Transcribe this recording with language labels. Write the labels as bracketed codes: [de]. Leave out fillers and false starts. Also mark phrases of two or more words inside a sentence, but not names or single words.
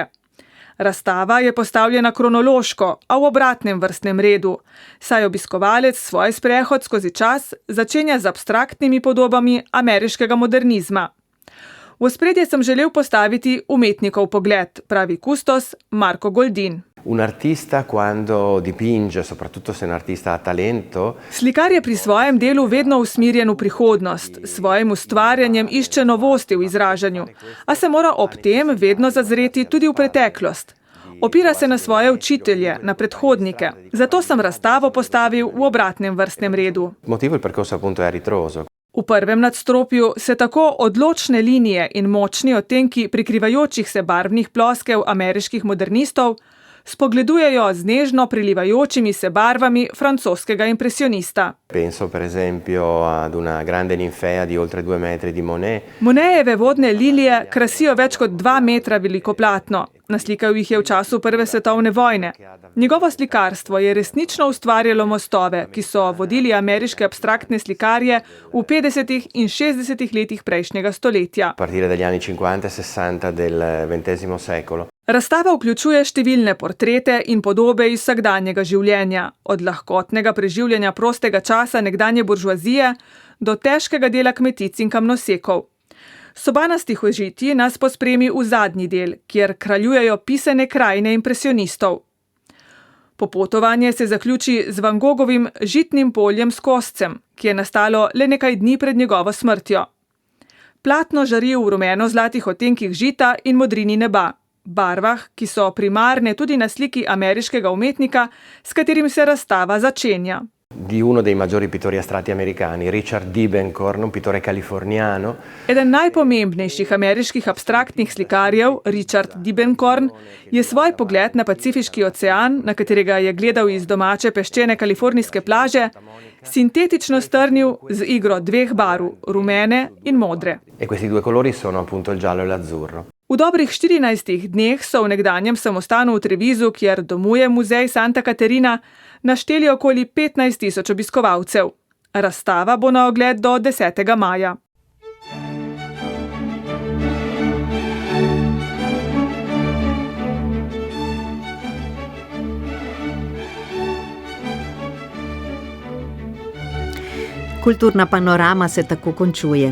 [sl] Razstava je postavljena kronološko, a v obratnem vrstnem redu, saj obiskovalec svoj sprehod skozi čas začenja z abstraktnimi podobami ameriškega modernizma. V ospredje sem želel postaviti umetnikov pogled, pravi kustos Marko Goldin. [it] Un artista quando dipinge, soprattutto se un artista ha talento. [sl] Slikar je pri svojem delu vedno usmerjen v prihodnost, s svojim ustvarjanjem išče novosti v izražanju, a se mora ob tem vedno zazreti tudi v preteklost. Opira se na svoje učitelje, na predhodnike. Zato sem razstavo postavil v obratnem vrstnem redu. [it] Motivo il percorso appunto è a ritroso. [sl] V prvem nadstropju se tako odločne linije in močni odtenki prikrivajočih se barvnih ploskev ameriških modernistov spogledujejo z nežno prilivajočimi se barvami francoskega impresionista. [it] Penso per esempio ad una grande ninfea di oltre 2 metri di Monet. [sl] Monetjeve vodne lilije krasijo več kot 2 metra veliko platno. Naslikal jih je v času Prve svetovne vojne. Njegovo slikarstvo je resnično ustvarjalo mostove, ki so vodili ameriške abstraktne slikarje v 50. in 60. letih prejšnjega stoletja. [it] A partire dagli anni 50 e 60 del XX secolo. [sl] Razstava vključuje številne portrete in podobe iz vsakdanjega življenja, od lahkotnega preživljanja prostega časa nekdanje buržoazije do težkega dela kmetic in kamnosekov. Sobana stihožitji nas pospremi v zadnji del, kjer kraljujejo pisane krajine impresionistov. Popotovanje se zaključi z Van Gogovim Žitnim poljem s koscem, ki je nastalo le nekaj dni pred njegovo smrtjo. Platno žari v rumeno-zlatih odtenkih žita in modrini neba, barvah, ki so primarne tudi na sliki ameriškega umetnika, s katerim se razstava začenja. [it] Di uno dei maggiori pittori astratti americani, Richard Diebenkorn, un pittore californiano. [sl] Eden najpomembnejših ameriških abstraktnih slikarjev, Richard Diebenkorn, je svoj pogled na Pacifiški ocean, na katerega je gledal iz domače peščene kalifornijske plaže, sintetično strnil z igro 2 barv, rumene in modre. [it] E questi 2 colori sono appunto il giallo e l'azzurro. [sl] V dobrih 14 dneh so v nekdanjem samostanu v Trevizu, kjer domuje muzej Santa Caterina, našteli okoli 15.000 obiskovalcev. Razstava bo na ogled do 10. maja. Kulturna panorama se tako končuje.